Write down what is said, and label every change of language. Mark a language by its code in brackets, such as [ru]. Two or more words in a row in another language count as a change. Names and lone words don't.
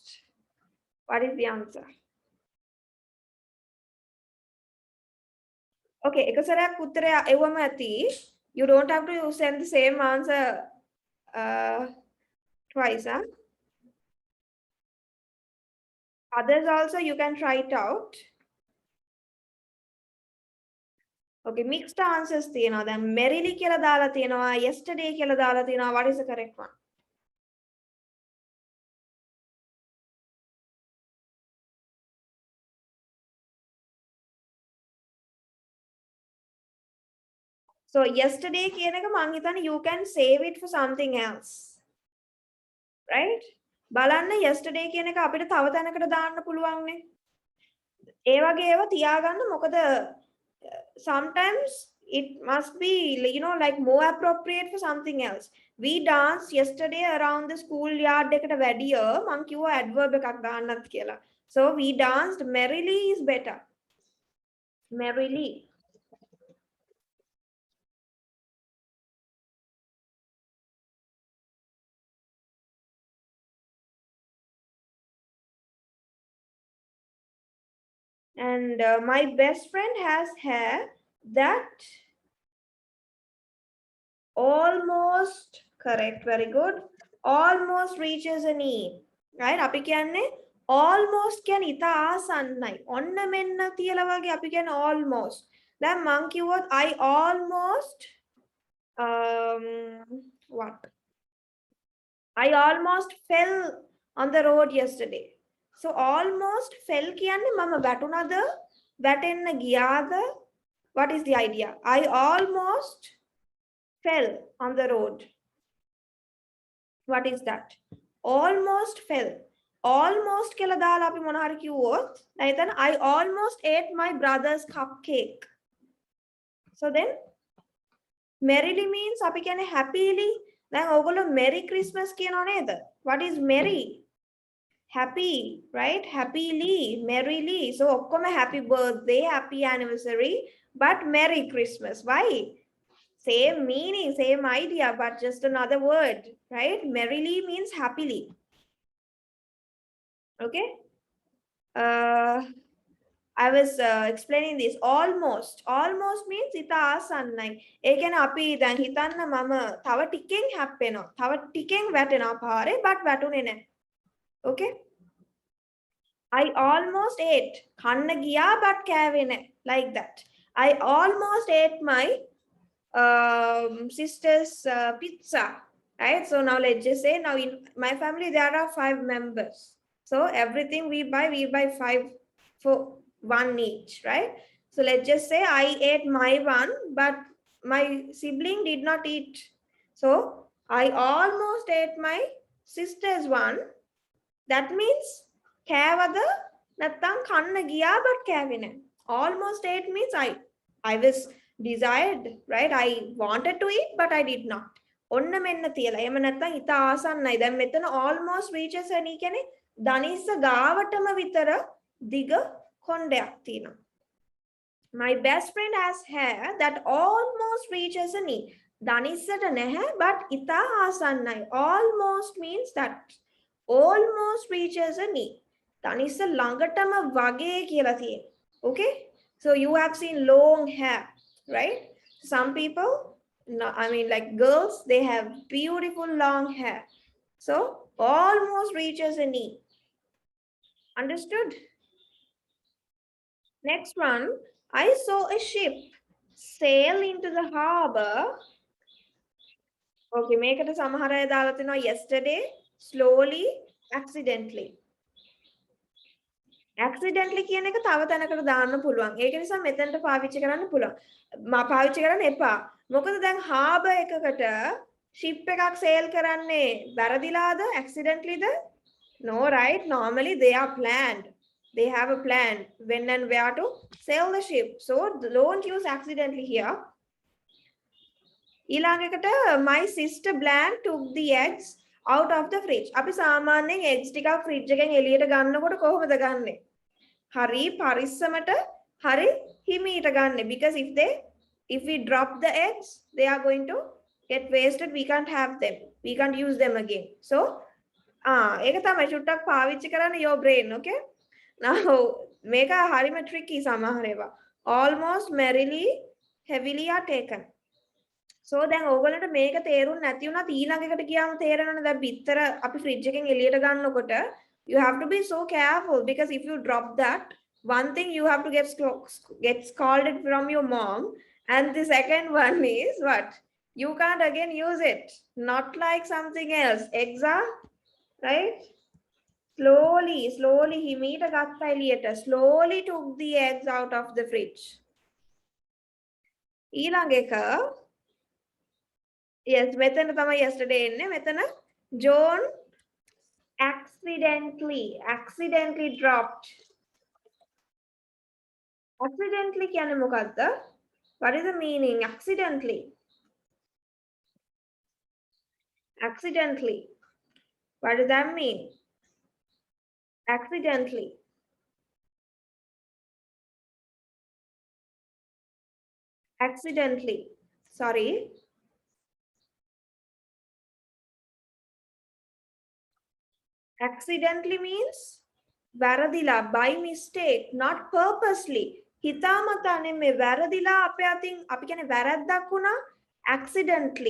[en] What is the answer? [si] Okay, එක සැරයක් උත්තරය එවම ඇති. [en] You don't have to send the same answer twice, huh? Others also you can try it out. Okay, mixed answers තියෙනවා. [si] දැන් merrily කියලා දාලා තියෙනවා, yesterday කියලා දාලා තියෙනවා. [en] What is the correct one? So yesterday [si] කියන එක මං හිතන්නේ [en] you can save it for something else. [si] Right? බලන්න yesterday කියන එක අපිට තව තැනකට දාන්න පුළුවන් නේ. ඒ වගේ ඒවා තියාගන්න මොකද [en] sometimes it must be like more appropriate for something else. We danced yesterday around the schoolyard [si] එකට වැඩිය මං කිව්වා adverb එකක් දාන්නත් කියලා. [en] So we danced merrily is better. Merrily. And my best friend has hair that almost, correct, very good, almost reaches a knee. Right? [si] අපි කියන්නේ almost කියන්නේ ඉතා ආසන්නයි. ඔන්න මෙන්න තියලා වගේ අපි කියන්නේ almost. දැන් මං කිව්වොත් [en] I almost what? I almost fell on the road yesterday. So almost fell [si] කියන්නේ මම වැටුණාද වැටෙන්න ගියාද? [en] What is the idea? I almost fell on the road. What is that? Almost fell. [si] Almost කියලා දාලා අපි මොන හරි කිව්වොත් දැන් එතන [en] I almost ate my brother's cupcake. So then merrily means [si] අපි කියන්නේ [en] happily. [si] දැන් ඕගොල්ලෝ [en] merry Christmas [si] කියනව නේද? [en] What is merry? Happy, right? Happily, merrily. So ඔක්කොම happy birthday, happy anniversary, but merry Christmas. Why? Same meaning, same idea, but just another word, right? Merrily means happily. Okay. I was explaining this. Almost means [si] ඉතා ආසන්නයි. ඒ කියන්නේ අපි දැන් හිතන්න මම තව ටිකෙන් හැප්පෙනවා. තව ටිකෙන් වැටෙනවා පාරේ, but වැටුනේ නැහැ. [en] Okay. I almost ate. [si] කන්න ගියා but කෑවේ නැහැ. [en] Like that. I almost ate my sister's pizza. Right? So now let's just say now in my family there are 5 members. So everything we buy 5 for one each, right? So let's just say I ate my one, but my sibling did not eat. So I almost ate my sister's one. That means [si] කෑවද නැත්නම් කන්න ගියා but කෑවේ නැහැ. [en] Almost ate means I was desired, right? I wanted to eat but I did not. [si] ඔන්න මෙන්න තියලා. එහෙම නැත්නම් ඉත ආසන්නයි. දැන් මෙතන [en] almost reaches any [si] කියන්නේ ධනිස්ස ගාවටම විතර දිග කොණ්ඩයක් තියෙනවා. [en] My best friend has hair that almost reaches a knee. [si] ධනිස්සට නැහැ but ඉතා ආසන්නයි. [en] Almost means that. Almost reaches a knee. [si] ධනිස්ස ළඟටම වගේ කියලා තියෙනවා. [en] Okay? So you have seen long hair, right? Some people, no, I mean like girls, they have beautiful long hair. So almost reaches a knee. Understood? Next one, I saw a ship sail into the harbor. [si] Okay, මේකට සමහර අය දාලා තිනවා [en] yesterday, slowly, accidentally. [si] Accidentally කියන එක තව තැනකට දාන්න පුළුවන්. ඒක නිසා මෙතනට පාවිච්චි කරන්න පුළුවන්. පාවිච්චි කරන්න එපා. මොකද දැන් harbor එකකට ship එකක් sail කරන්නේ වැරදිලාද accidentally ද? [en] No, right? Normally they are planned. They have a plan when and where to sail the ship. So don't use accidentally here. ඊළඟකට my sister Blank took the eggs out of the fridge. [si] අපි සාමාන්‍යයෙන් eggs ටිකක් fridge එකෙන් එළියට ගන්නකොට කොහොමද ගන්නෙ? හරි පරිස්සමට හරි හිමීට ගන්න. [en] Because if we drop the eggs, they are going to get wasted. We can't have them. We can't use them again. So, [si] ඒක තමයි චුට්ටක් පාවිච්චි කරන්න [en] your brain, okay? Now, [si] මේක හරිම tricky සමහර ඒවා. [en] Almost merrily, heavily are taken. So [si] දැන් ඕගොල්ලන්ට මේක තේරුම් නැති වුණත් ඊළඟ එකට ගියාම තේරෙනවනේ දැන් බිත්තර අපි ෆ්‍රිජ් එකෙන් එළියට ගන්නකොට [en] you have to be so careful because if you drop that one thing you have to get scolded from your mom and the second one is what you can't again use it not like something else eggs are right slowly [si] හිමීට ගත්තා එළියට [en] slowly took the eggs out of the fridge [si] ඊළඟ එක yes මෙතන තමයි yesterday එන්නේ මෙතන John [en] accidentally dropped accidentally [si] කියන්නේ මොකද්ද [en] what is the meaning accidentally what does that mean accidentally sorry accidentally means [si] වැරදිලා [en] by mistake not purposely [si] හිතාමතා නෙමෙයි වැරදිලා අපේ අතින් අපි කියන්නේ වැරද්දක් වුණා accidentally